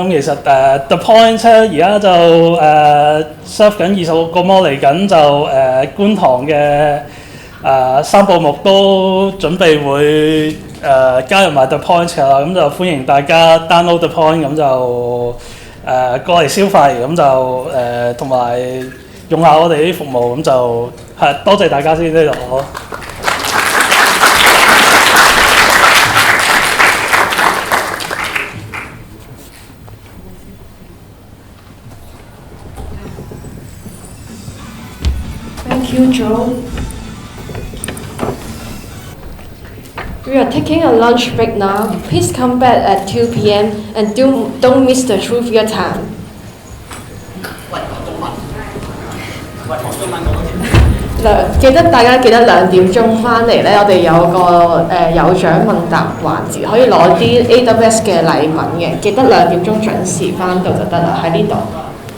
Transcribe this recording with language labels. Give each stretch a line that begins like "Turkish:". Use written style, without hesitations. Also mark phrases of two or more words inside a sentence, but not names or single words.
Cantonese: 咁其實 The Point 咧而家就serve 緊26個摩，嚟緊就觀塘嘅3部目都準備會加入埋 The Point 㗎啦。咁就歡迎大家 download The Point，咁就過嚟消費，咁就同埋用下我哋啲服務，咁就多謝大家先呢度。
English: Thank you, Joe. We are taking a lunch break now. Please come back at 2 p.m. and don't miss the trivia time.
Cantonese: 大家記得2點鐘翻嚟咧，我哋有個有獎問答環節，可以攞啲 AWS 嘅禮品嘅。記得2點鐘準時翻到就得啦，喺呢度。